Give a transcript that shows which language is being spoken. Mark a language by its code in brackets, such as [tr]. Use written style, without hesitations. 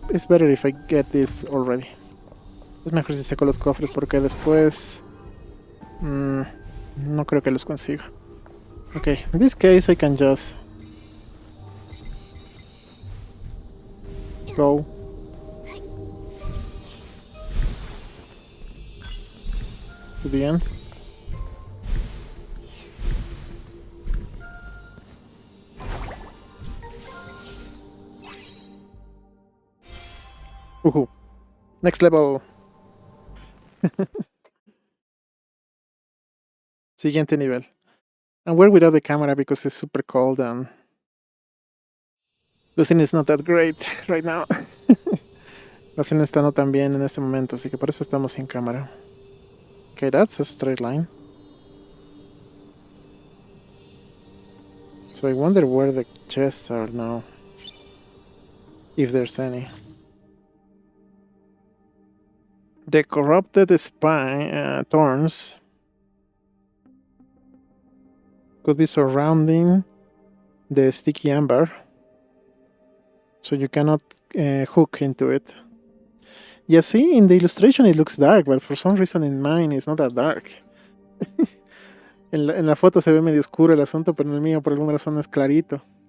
[en] It's better if I get this already. [es] Es mejor si saco los cofres porque después... no creo que los consiga. [en] Okay, in this case I can just... go. To the end. Next level. [es] Siguiente nivel. [en] And we're without the camera because it's super cold and Glostlyn is not that great right now. [es] Glostlyn está no tan bien en este momento, así que por eso estamos sin cámara. [en] Okay, that's a straight line. So I wonder where the chests are now. If there's any. The corrupted spine thorns could be surrounding the sticky amber, so you cannot hook into it. Yeah, see, in the illustration it looks dark, but for some reason in mine it's not that dark. [es] en la foto se ve medio oscuro el asunto, pero en el mío por alguna razón es clarito.